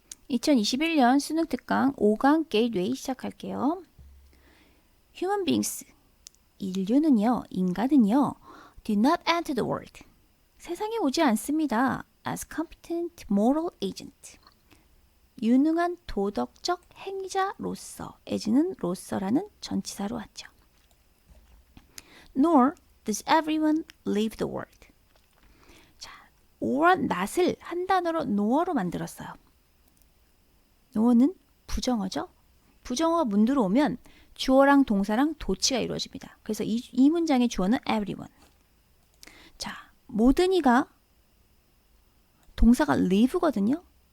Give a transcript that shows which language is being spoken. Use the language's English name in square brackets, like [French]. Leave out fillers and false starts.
[Korean] 2021년 수능 특강 5강 게이트웨이 시작할게요. [English] Human beings, [Korean] 인간은요, [English] did not enter the world. [Korean] 세상에 오지 않습니다. [English] as competent moral agent. [Korean] 유능한 도덕적 행위자로서, as는 로서라는 전치사로 왔죠. [English] Nor does everyone leave the world. [Korean] 자, or not을 한 단어로 nor로 만들었어요. nor는 부정어죠. 부정어가 문 들어오면 주어랑 동사랑 도치가 이루어집니다. 그래서 이 문장의 주어는 everyone. 자, 모든 이가 동사가 leave거든요.